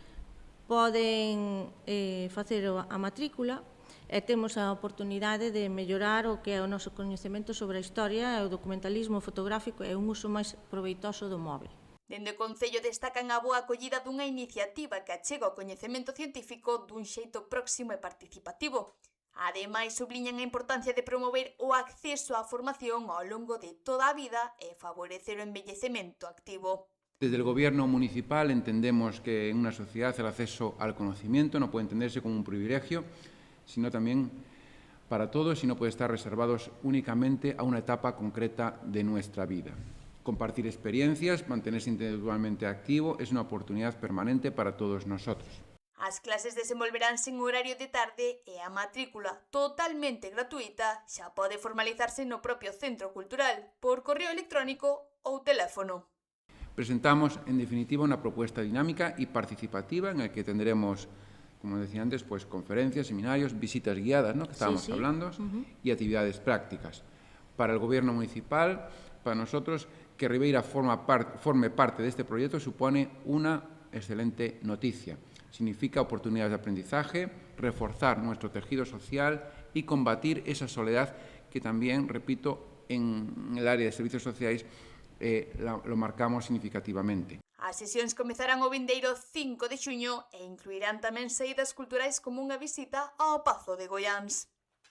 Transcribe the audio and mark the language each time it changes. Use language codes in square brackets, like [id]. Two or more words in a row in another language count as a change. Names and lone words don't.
[gl] poden facer a matrícula e temos a oportunidade de mellorar o que é o noso coñecemento sobre a historia e o documentalismo fotográfico e un uso máis proveitoso do móvil. Dende o Concello destacan a boa acollida dunha iniciativa que achega o coñecemento científico dun xeito próximo e participativo. Ademais, subliñan a importancia de promover o acceso á formación ao longo de toda a vida e favorecer o envellecemento activo. [es] Desde el Gobierno municipal entendemos que en una sociedad el acceso al conocimiento no puede entenderse como un privilegio, sino también para todos y no puede estar reservados únicamente a una etapa concreta de nuestra vida. Compartir experiencias, mantenerse intelectualmente activo es una oportunidad permanente para todos nosotros. [gl] As clases desenvolveránse en horario de tarde e a matrícula, totalmente gratuita, xa pode formalizarse no propio centro cultural, por correo electrónico ou teléfono. [es] Presentamos, en definitiva, una propuesta dinámica y participativa en la que tendremos, como decía antes, pues conferencias, seminarios, visitas guiadas, ¿no?, que estábamos hablando, y actividades prácticas. Para el Gobierno municipal, para nosotros, que Ribeira forme parte de este proyecto supone una excelente noticia. Significa oportunidades de aprendizaje, reforzar nuestro tejido social y combatir esa soledad que también, repito, en el área de servicios sociales lo marcamos significativamente. [gl] As sesións comezarán o vindeiro 5 de xuño e incluirán tamén saídas culturais como unha visita ao Pazo de Goiáns.